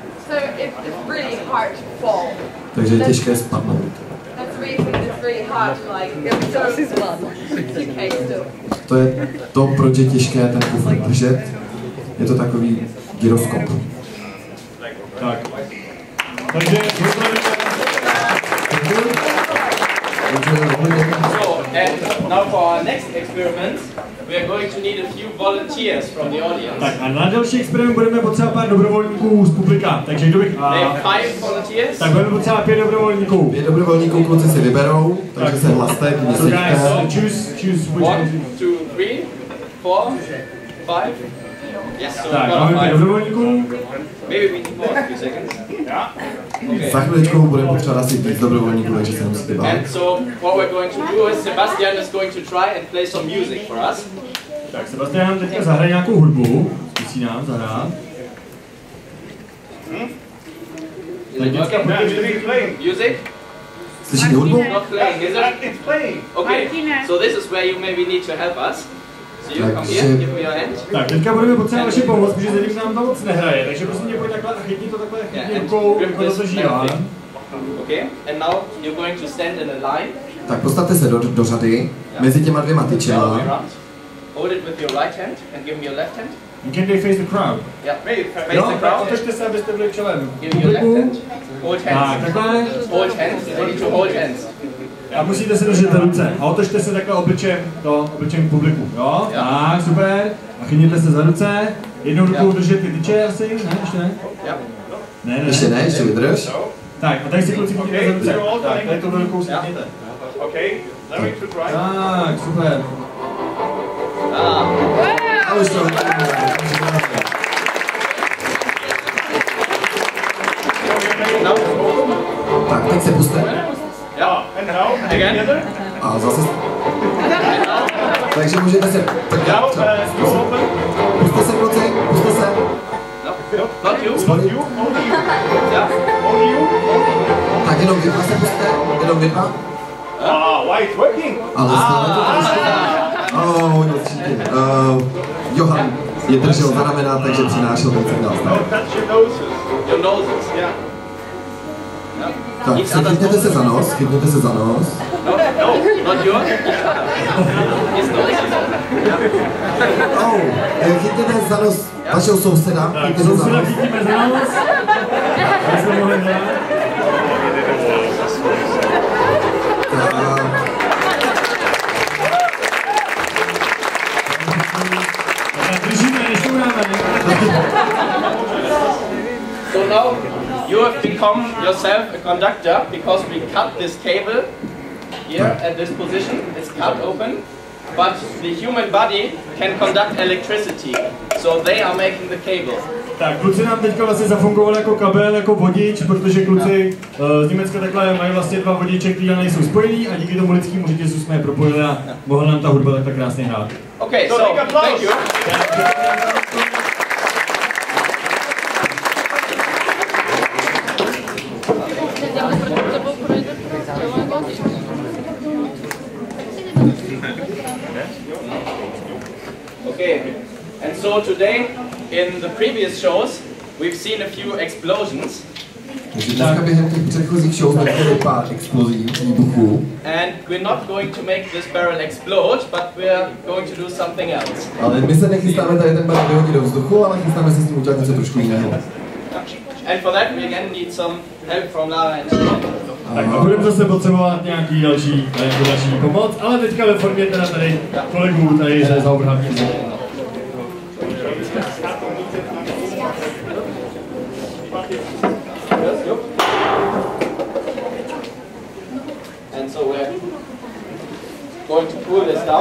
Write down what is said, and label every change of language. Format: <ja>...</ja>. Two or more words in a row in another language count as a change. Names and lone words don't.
<cs>Takže je těžké spadnout. To je to, proč je těžké ten kufr držet. Je to takový gyroskop. Tak. Takže</cs> <en>So, and now for our next experiment, we are going to need a few volunteers from the audience.</en> <cs>tak a na další experiment budeme potřebovat pár dobrovolníků z publika. Takže kdo bych... Tak budeme potřebovat 5 dobrovolníků. 5 dobrovolníků kluci si vyberou, takže se hlaste, když se</cs> <en>choose which 1, 2, 3, 4, 5. Yes, so</en> <cs>tak, máme 5 dobrovolníků.</cs> <en>Maybe we need more, a few seconds.</en> <cs>Za chviličku budeme potřebovat asi 5 dobrovolníků, takže se musíte bavit.</cs> <en>And so what we're going to do is Sebastian is going to try and play some music for us.</en> <cs>Tak Sebastian nám teďka zahraje nějakou hudbu. Zkusí nám zahrát.</cs> <en>Music?</en> <cs>Slyšíte hudbu?</cs> <en>Not playing, is it? It's playing. Okay, so this is where you maybe need to help us. So you come here, give me your hand.</en> <cs>Tak, teďka budeme potřebovat vaši pomoc, protože zatím nám to moc nehraje, takže prosím tě, pojď takhle a chytni to takhle, chytni rukou, jako to zažívá.</cs> <en>Okay, and now you're going to stand in a line.</en> <cs>Tak postavte se do řady, mezi těma dvěma tyčema.</cs> <en>Hold it with your right hand and give me your left hand. You can face the crowd. Yeah, maybe face the crowd.</en> <cs>Otočte se, abyste byli čelem.</cs> <en>Give me your left hand. Hold hands.</en> <cs>Tak, takhle.</cs> <en>Hold hands. I need to hold hands.</en> <cs>A musíte se držet za ruce. A otočte se takhle obličem k publiku. Jo? Tak, super. A chytněte se za ruce. Jednou rukou držet ty tyče asi, ne? Ještě ne? Ne. Ještě ne, ještě vydrž. Tak, a tady si kluci chytněte za ruce. Tak, tady tohle rukou si chytněte. Tak, super. A už to. Tak, teď se puste.</cs> <en>Again.</en> <cs>A zase. Takže můžete se... Puste se, kluci, puste se.</cs> <en>Not you.</en> <cs>Tak jenom vy dva se puste, jenom vy dva.</cs> <en>Why it's working?</en> <cs>Ale stále to určitě. Johan je držel za ramena, takže přinášel ten signál.</cs> <en>Your noses, yeah.</en> <cs>Tak, chytněte se za nos, chytněte se za nos.</cs> <en>No, not yours. His nose.</en> <cs>Chytněte za nos vašeho souseda, chytněte za nos. Chytíme za nos. Já jsem mohli hrát.</cs> <en>So now you have become yourself a conductor because we cut this cable here at this position. It's cut open, but the human body can conduct electricity. So they are making the cable.</en> <cs>Tak, kluci nám teďka vlastně zafungovali jako kabel, jako vodič, protože kluci z Německa takhle mají vlastně 2 vodiče, které nejsou spojený a díky tomu lidskému řetězu jsme je propojili a mohla nám ta hudba takhle krásně hrát.</cs> <en>Okay, so thank you. Okay, and so today in the previous shows we've seen a few explosions.</en> <cs>Dneska během těch předchozích show jsme viděli pár explozí, výbuchů.</cs> <en>And we're not going to make this barrel explode, but we're going to do something else.</en> <cs>Ale my se nechystáme tady ten barel vyhodit do vzduchu, ale chystáme se s tím udělat něco trošku jiného.</cs> <en>And for that we again need some help from Lara and Tom.</en> <cs>Tak a budeme zase potřebovat nějaký další pomoc, ale teďka ve formě teda tady kolegů tady ze Zauberhafte Physik.</cs> <en>And so we're going to cool this down.</en>